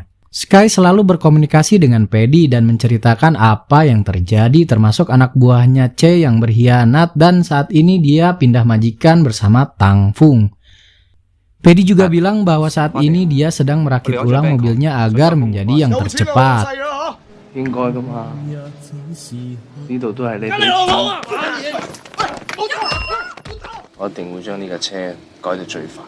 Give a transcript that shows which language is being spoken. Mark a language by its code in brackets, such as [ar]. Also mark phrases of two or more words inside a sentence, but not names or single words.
[id] Sky selalu berkomunikasi dengan Paddy dan menceritakan apa yang terjadi, termasuk anak buahnya C yang berkhianat dan saat ini dia pindah majikan bersama Tang Fung. Paddy juga bilang bahwa saat ini dia sedang merakit ulang mobilnya agar menjadi yang tercepat. [yue] 應該㗎嘛，呢度都係你俾錢，我一定會將呢架車改到最快。